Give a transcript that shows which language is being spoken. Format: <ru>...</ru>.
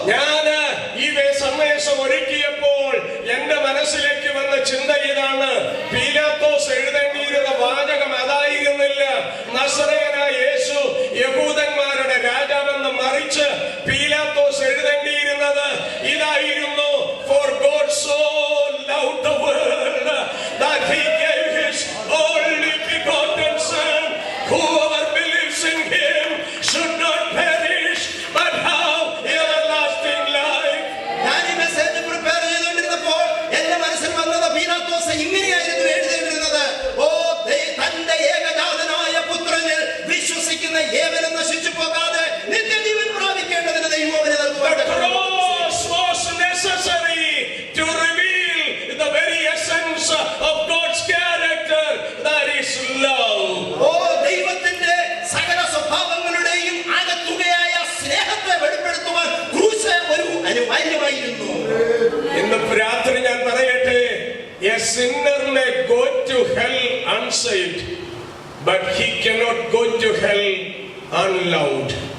<ml>ഞാൻ ഈ സന്ദേശം ഒരുക്കിയപ്പോൾ എന്റെ മനസ്സിലേക്ക് വന്ന ചിന്ത ഇതാണ്: പീലാത്തോസ് എഴുതേണ്ടിയിരുന്ന വാചകം അതായിരുന്നില്ല നസറേയനായ യേശു യഹൂദന്മാരുടെ രാജാവെന്ന്. മറിച്ച് പീലാത്തോസ് എഴുതേണ്ടിയിരുന്നത് ഇതായിരുന്നു:</ml> <en>For God so loved the world that he gave his only begotten Son, whoever believes in him should not perish but have everlasting life.</en> <ml>ഞാൻ ഈ മെസ്സേജ് പ്രിപ്പയർ ചെയ്തുകൊണ്ടിരുന്നപ്പോൾ എന്റെ മനസ്സിൽ വന്നത് പീലാത്തോസ് ഇങ്ങനെയായിരുന്നു എഴുതേണ്ടിരുന്നത്: ഓ തന്റെ ഏകജാതനായ പുത്രനിൽ വിശ്വസിക്കുന്ന ഏവനും നശിച്ചു പോകാതെ നിത്യജീവൻ പ്രാപിക്കേണ്ടതിന് ദൈവം അവനെ നൽകുവാൻ.</ml> <en>The cross was necessary to reveal the very essence of God's character, that is love.</en> <ml>ഓ ദൈവത്തിന്റെ സകല സ്വഭാവങ്ങളുടെയും ആകത്തുകയായ സ്നേഹത്തെ വെളിപ്പെടുത്തുവാൻ ക്രൂശ് ഒരു അനിവാര്യമായിരുന്നു. ഇന്ന് രാത്രി ഞാൻ പറയട്ടെ:</ml> <en>a sinner may go to hell unsaved, but he cannot go to hell unloved.</en>